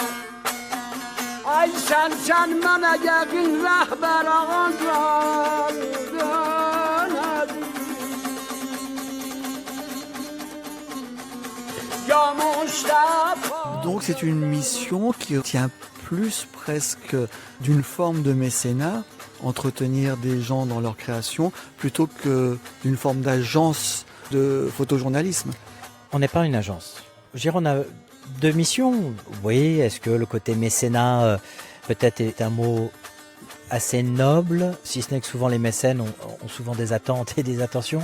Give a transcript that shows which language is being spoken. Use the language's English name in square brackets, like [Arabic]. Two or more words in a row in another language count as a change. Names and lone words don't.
[Turkish] Ay sen bana yakın rehber ağacan Ya Mustafa. [French] Donc c'est une mission qui tient plus presque d'une forme de mécénat, entretenir des gens dans leur création, plutôt que d'une forme d'agence de photojournalisme. On n'est pas une agence. Je dirais, on a deux missions. Oui, est-ce que le côté mécénat peut-être est un mot assez noble, si ce n'est que souvent les mécènes ont souvent des attentes et des attentions.